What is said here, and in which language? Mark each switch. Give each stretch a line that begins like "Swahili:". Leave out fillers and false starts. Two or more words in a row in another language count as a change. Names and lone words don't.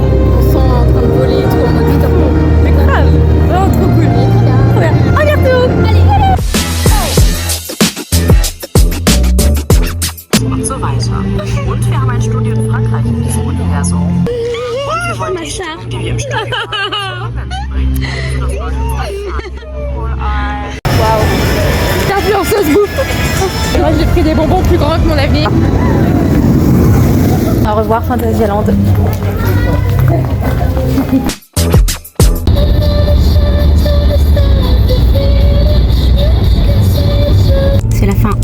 French: On sent en train de voler et tout en mode Peter Pan. C'est grave, vraiment trop cool. Trop bien. À bientôt. Allez, allez.
German: Und so weiter. Und wir haben ein Studio in Frankreich in diesem Universum. Und wir wollen die Stimmen, die wir im Studio haben, bringen. Das sollte wohl ein...
French: L'influenceuse bouffe. Moi j'ai pris des bonbons plus grands que mon avenir. Au revoir Fantasyland. C'est la fin.